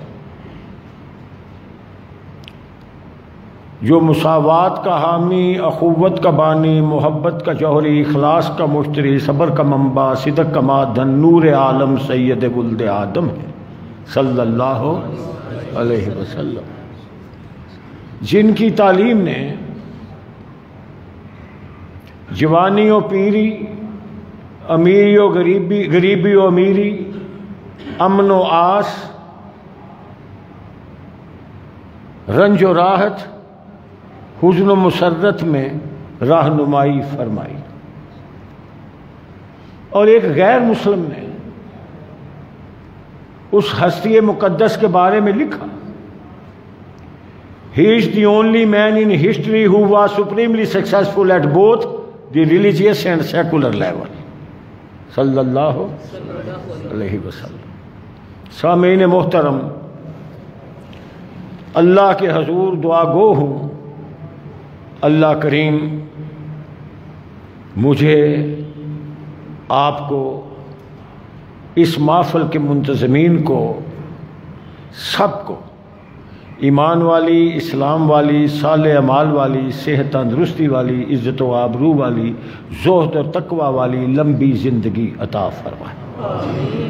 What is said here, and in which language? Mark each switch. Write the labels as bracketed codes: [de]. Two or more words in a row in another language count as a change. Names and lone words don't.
[ur] جو مساوات کا حامی، اخوت کا بانی، محبت کا جوہری، اخلاص کا مشتری، صبر کا منبع، صدق کا معدن، نور عالم سید ولد آدم ہے [ar] صلی اللہ علیہ وسلم، [ur] جن کی تعلیم نے جوانی و پیری، امیری و غریبی و امیری، امن و آس، رنج و راحت، حزن و مسرت میں رہنمائی فرمائی۔ اور ایک غیر مسلم نے اس ہستی مقدس کے بارے میں لکھا، [en] He is the only man in history who was supremely successful at both the religious and secular level [ar] صلی اللہ علیہ وسلم۔ [ur] سامعین محترم، اللہ کے حضور دعا گو ہوں، اللہ کریم مجھے، آپ کو، اس محفل کے منتظمین کو، سب کو ایمان والی، اسلام والی، صالح اعمال والی، صحت تندرستی والی، عزت و آبرو والی، زہد و تقوی والی لمبی زندگی عطا فرمائے۔